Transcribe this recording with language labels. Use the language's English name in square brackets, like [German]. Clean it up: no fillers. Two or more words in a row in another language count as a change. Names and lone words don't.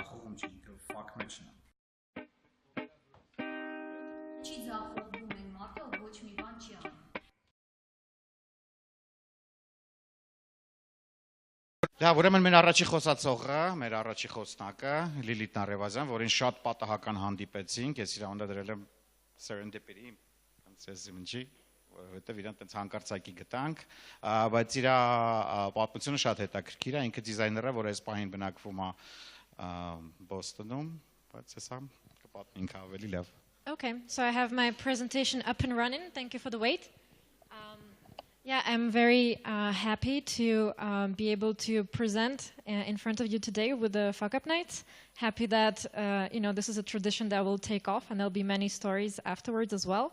[Armenian] պատում չի, ինքը [English] fuck match- [Armenian] ն է։ Չի ձախողվում են մարդը, ոչ մի բան չի անում։ Դա ուրեմն մեր առաջի խոսացողը, մեր առաջի խոսնակը Լիլիթ Revazian, որին շատ պատահական հանդիպեցինք, ես իր անունը դրել եմ serendipity, ոնց որովհետև իրան տենց հանկարծակի գտանք, բայց իր պատմությունը շատ հետաքրքիր է, ինքը դիզայներ է, որ այս պահին բնակվում է Բոստոնում, բայց հեսա կպատմի ինքը ավելի լավ։ [English] Okay, so I have my presentation up and running. Thank you for the wait. Yeah, I'm very happy to be able to present in front of you today with the Fuckup Nights. Happy that this is a tradition that will take off, and there'll be many stories afterwards as well.